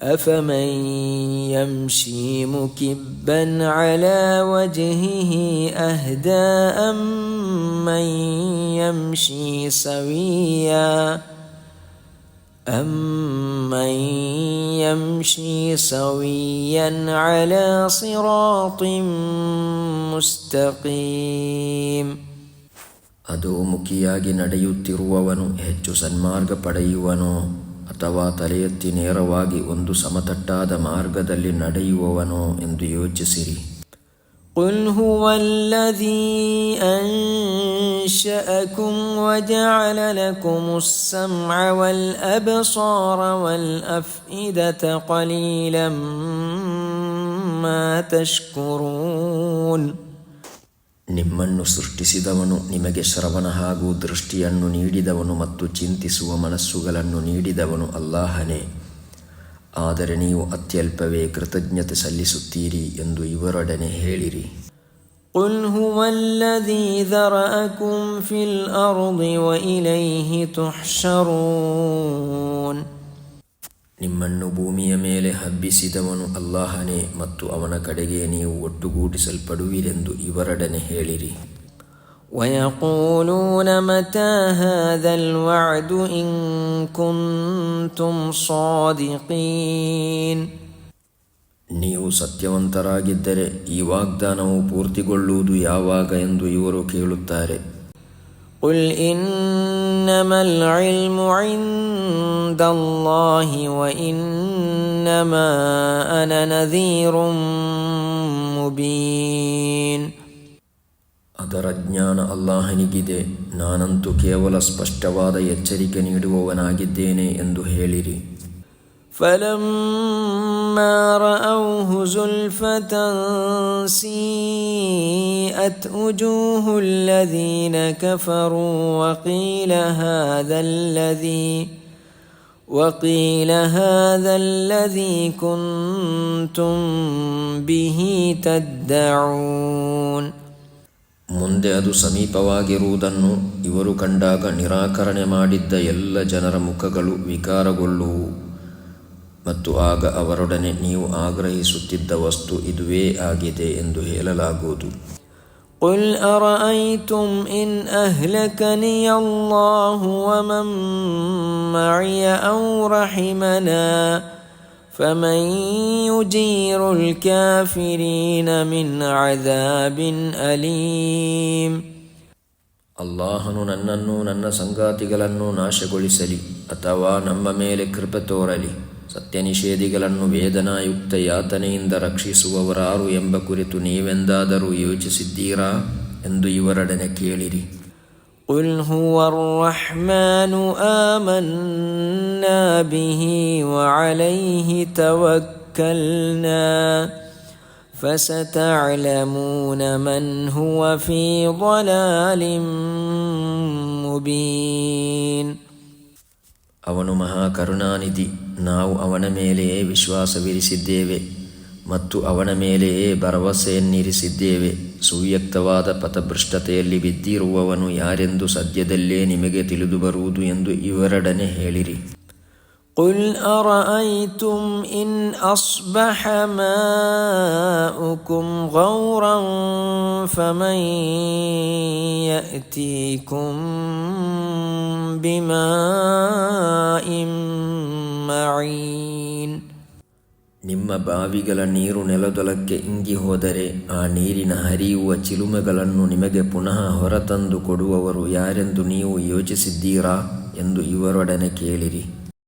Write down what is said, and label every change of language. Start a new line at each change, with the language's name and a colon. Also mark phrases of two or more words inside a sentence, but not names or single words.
Arabic: أفمن يمشي مكبا على وجهه أهدى أمن يمشي سويا على صراط مستقيم.
Kannada: ಅಧೋಮುಖಿಯಾಗಿ ನಡೆಯುತ್ತಿರುವವನು ಹೆಚ್ಚು ಸನ್ಮಾರ್ಗ ಪಡೆಯುವನೋ ಅಥವಾ ತಲೆ ಎತ್ತಿ ನೇರವಾಗಿ ಒಂದು ಸಮತಟ್ಟಾದ ಮಾರ್ಗದಲ್ಲಿ ನಡೆಯುವವನೋ ಎಂದು ಯೋಚಿಸಿರಿ.
Arabic: قل هو الذي أنشأكم وجعل لكم السمع والأبصار والأفئدة قليلا ما تشكرون.
Kannada: ನಿಮ್ಮನ್ನು ಸೃಷ್ಟಿಸಿದವನು, ನಿಮಗೆ ಶ್ರವಣ ಹಾಗೂ ದೃಷ್ಟಿಯನ್ನು ನೀಡಿದವನು ಮತ್ತು ಚಿಂತಿಸುವ ಮನಸ್ಸುಗಳನ್ನು ನೀಡಿದವನು ಅಲ್ಲಾಹನೇ. ಆದರೆ ನೀವು ಅತ್ಯಲ್ಪವೇ ಕೃತಜ್ಞತೆ ಸಲ್ಲಿಸುತ್ತೀರಿ ಎಂದು ಇವರೊಡನೆ ಹೇಳಿರಿ.
Arabic: قل هو الذي ذرأكم في الأرض وإليه تحشرون.
Kannada: ನಿಮ್ಮನ್ನು ಭೂಮಿಯ ಮೇಲೆ ಹಬ್ಬಿಸಿದವನು ಅಲ್ಲಾಹನೇ ಮತ್ತು ಅವನ ಕಡೆಗೆ ನೀವು ಒಟ್ಟುಗೂಡಿಸಲ್ಪಡುವಿರೆಂದು ಇವರೊಡನೆ ಹೇಳಿರಿ.
Arabic: ويقولون متى هذا الوعد إن كنتم صادقين.
Kannada: ನೀವು ಸತ್ಯವಂತರಾಗಿದ್ದರೆ ಈ ವಾಗ್ದಾನವು ಪೂರ್ತಿಗೊಳ್ಳುವುದು ಯಾವಾಗ ಎಂದು ಇವರು ಕೇಳುತ್ತಾರೆ.
Arabic: قل إنما العلم عند الله وإنما أنا نذير مبين.
Kannada: ಅದರ ಜ್ಞಾನ ಅಲ್ಲಾಹನಿಗಿದೆ, ನಾನಂತೂ ಕೇವಲ ಸ್ಪಷ್ಟವಾದ ಎಚ್ಚರಿಕೆ ನೀಡುವವನಾಗಿದ್ದೇನೆ ಎಂದು ಹೇಳಿರಿ.
Arabic: فلما رأوه زلفة سيئت وجوه الذين كفروا وقيل هذا الذي كنتم به تدعون.
Kannada: ಮುಂದೆ ಅದು ಸಮೀಪವಾಗಿರುವುದನ್ನು ಇವರು ಕಂಡಾಗ ನಿರಾಕರಣೆ ಮಾಡಿದ್ದ ಎಲ್ಲ ಜನರ ಮುಖಗಳು ವಿಕಾರಗೊಳ್ಳುವು ಮತ್ತು ಆಗ ಅವರೊಡನೆ ನೀವು ಆಗ್ರಹಿಸುತ್ತಿದ್ದ ವಸ್ತು ಇದುವೇ ಆಗಿದೆ ಎಂದು ಹೇಳಲಾಗುವುದು.
Arabic: قل أرأيتم إن أهلكني الله ومن معي أو رحمنا فمن يجير الكافرين من عذاب أليم.
Kannada: ಅಲ್ಲಾಹನು ನನ್ನನ್ನು ನನ್ನ ಸಂಗಾತಿಗಳನ್ನು ನಾಶಗೊಳಿಸಲಿ ಅಥವಾ ನಮ್ಮ ಮೇಲೆ ಕೃಪೆ ತೋರಲಿ, ಸತ್ಯ ನಿಷೇಧಿಗಳನ್ನು ವೇದನಾಯುಕ್ತ ಯಾತನೆಯಿಂದ ರಕ್ಷಿಸುವವರಾರು ಎಂಬ ಕುರಿತು ನೀವೆಂದಾದರೂ ಯೋಚಿಸಿದ್ದೀರಾ ಎಂದು ಇವರೊಡನೆ ಕೇಳಿರಿ.
Arabic: قل هو الرحمن آمنا به وعليه توكلنا فستعلمون من هو في ضلال مبين.
Kannada: ಅವನು ಮಹಾಕರುಣಾನಿಧಿ, ನಾವು ಅವನ ಮೇಲೆಯೇ ವಿಶ್ವಾಸವಿರಿಸಿದ್ದೇವೆ ಮತ್ತು ಅವನ ಮೇಲೆಯೇ ಭರವಸೆಯನ್ನಿರಿಸಿದ್ದೇವೆ. ಸುವ್ಯಕ್ತವಾದ ಪಥಭ್ರಷ್ಟತೆಯಲ್ಲಿ ಬಿದ್ದಿರುವವನು ಯಾರೆಂದು ಸದ್ಯದಲ್ಲೇ ನಿಮಗೆ ತಿಳಿದು ಬರುವುದು ಎಂದು ಇವರೊಡನೆ ಹೇಳಿರಿ.
Arabic: قل أرأيتم إن أصبح ماؤكم غورا فمن يأتيكم بماء معين.
Kannada: ನಿಮ್ಮ ಬಾವಿಗಳ ನೀರು ನೆಲದೊಳಕ್ಕೆ ಇಂಗಿ ಹೋದರೆ ಆ ನೀರಿನ ಹರಿಯುವ ಚಿಲುಮೆಗಳನ್ನು ನಿಮಗೆ ಪುನಃ ಹೊರತಂದು ಕೊಡುವವರು ಯಾರೆಂದು ನೀವು ಯೋಚಿಸಿದ್ದೀರಾ ಎಂದು ಇವರೊಡನೆ ಕೇಳಿರಿ.